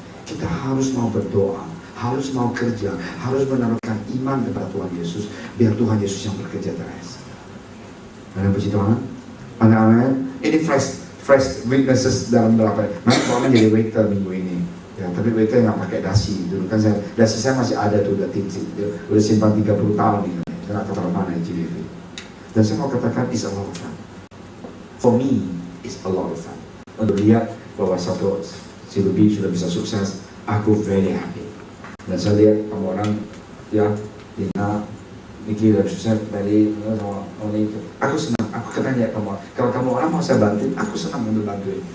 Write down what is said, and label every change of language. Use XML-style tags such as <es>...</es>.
<id>Kita harus mau berdoa, harus mau kerja, harus menaruhkan iman kepada Tuhan Yesus, biar Tuhan Yesus yang bekerja terus. Karena puji Tuhan, amin. Ini fresh witnesses dalam berapa? Memang orang jadi waiter minggu ini. Ya, tapi waiter nggak pakai dasi. Dulu kan dasi saya masih ada tuh, udah simpan 30 tahun nih. Saya nggak tahu mana di GDV. Dan saya mau katakan</id> <en>it's a lot of fun. For me, it's a lot of fun.</en> <id>Untuk lihat bahwa satu si Ruby sudah bisa sukses, aku</id> <en>very happy.</en> <id>Dan saya lihat kamu orang, ya, Dina, Niki udah sukses, Meli, sama Oni. Aku senang, aku kenal ya kamu. Kalau kamu orang mau saya bantuin, aku senang untuk bantuin.</id>